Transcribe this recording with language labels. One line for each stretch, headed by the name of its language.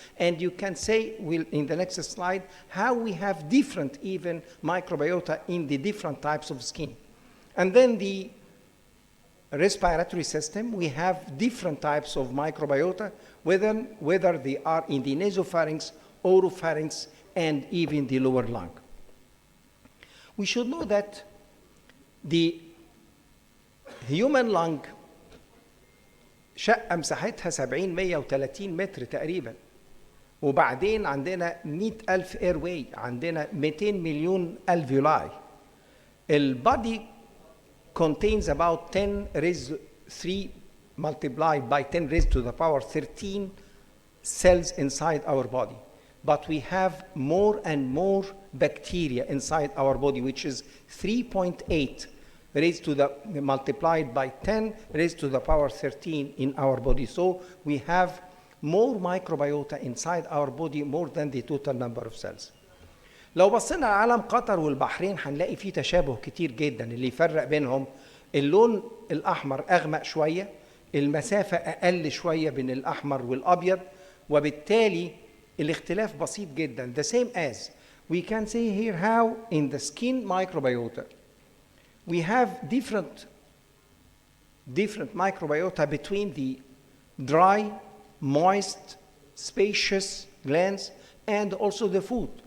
English: And you can say, in the next slide, how we have different even microbiota in the different types of skin. And then the respiratory system, we have different types of microbiota, whether they are in the nasopharynx, oropharynx, and even the lower lung. We should know that the human lung
Arabic: شقة مساحتها 70-130 متر تقريبا، وبعدين عندنا 100,000
English: airway,
Arabic: عندنا 200 مليون alveoli.
English: البادي contains about 10 raised 3 multiplied by 10 raised to the power 13 cells inside our body. But we have more and more bacteria inside our body, which is 3.8 raised to the multiplied by 10 raised to the power 13 in our body. So we have more microbiota inside our body, more than the total number of cells.
Arabic: لو بصينا على عالم قطر والبحرين هنلاقي فيه تشابه كتير جدا. اللي يفرق بينهم اللون الأحمر أغمق شوية، المسافة أقل شوية بين الأحمر والأبيض، وبالتالي الاختلاف بسيط جدا.
English: The same as we can see here how in the skin microbiota we have different microbiota between the dry, moist, spacious glands and also the food.